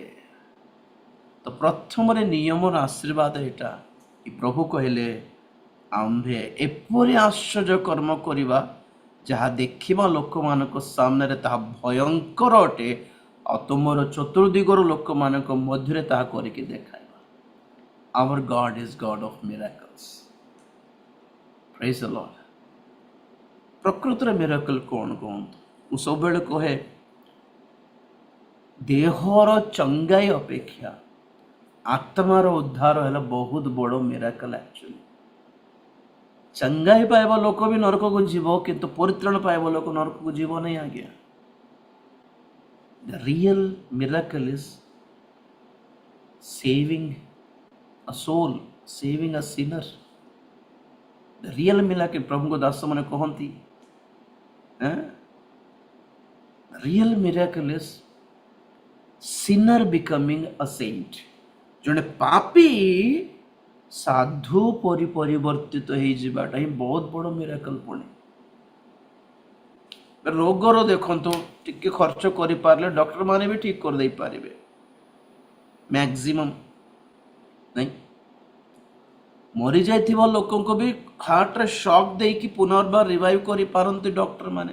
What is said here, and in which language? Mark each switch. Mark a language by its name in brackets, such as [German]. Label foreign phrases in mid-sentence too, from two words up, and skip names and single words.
[Odia] ତ ପ୍ରଥମରେ ନିୟମର ଆଶୀର୍ବାଦ ଏଇଟା କି ପ୍ରଭୁ କହିଲେ ଆମ୍ଭେ ଏପରି ଆଶ୍ଚର୍ଯ୍ୟ କର୍ମ କରିବା ଯାହା ଦେଖିବା ଲୋକମାନଙ୍କ ସାମ୍ନାରେ ତାହା ଭୟଙ୍କର ଅଟେ, ଆଉ ତୁମର ଚତୁର୍ଦିଗର ଲୋକମାନଙ୍କ ମଧ୍ୟରେ ତାହା କରିକି ଦେଖାଇବା। [English] Our God is God of miracles. Praise the Lord. [Odia] ପ୍ରକୃତରେ ମିରାକଲ କ'ଣ କୁହନ୍ତୁ? ମୁଁ ସବୁବେଳେ କହେ, ଦେହର ଚଙ୍ଗାଇ ଅପେକ୍ଷା ଆତ୍ମାର ଉଦ୍ଧାର ହେଲା ବହୁତ ବଡ଼ ମିରାକଲ। ଆକ୍ଚୁଆଲି ଚଙ୍ଗାଇ ପାଇବା ଲୋକ ବି ନରକକୁ ଯିବ, କିନ୍ତୁ ପରିତ୍ରାଣ ପାଇବା ଲୋକ ନରକକୁ ଯିବ ନାହିଁ ଆଜ୍ଞା। [English] The real miracle is saving a soul, saving a sinner. The real miracle, [Odia] ପ୍ରଭୁଙ୍କ ଦାସ ମାନେ କହନ୍ତି, [English] the real miracle is sinner becoming a saint. [Odia] ଜଣେ ପାପୀ ସାଧୁ ପରି ପରିବର୍ତ୍ତିତ ହେଇଯିବାଟା ହିଁ ବହୁତ ବଡ଼ ମିରାକଲ। ପୁଣି ରୋଗର ଦେଖନ୍ତୁ, ଟିକେ ଖର୍ଚ୍ଚ କରିପାରିଲେ ଡକ୍ଟର ମାନେ ବି ଠିକ କରିଦେଇ ପାରିବେ ମ୍ୟାକ୍ସିମମ୍, ନାଇଁ ମରିଯାଇଥିବା ଲୋକଙ୍କୁ ବି ହାର୍ଟରେ ସକ୍ ଦେଇକି ପୁନର୍ବାର ରିଭାଇଭ୍ କରିପାରନ୍ତି ଡକ୍ଟର ମାନେ।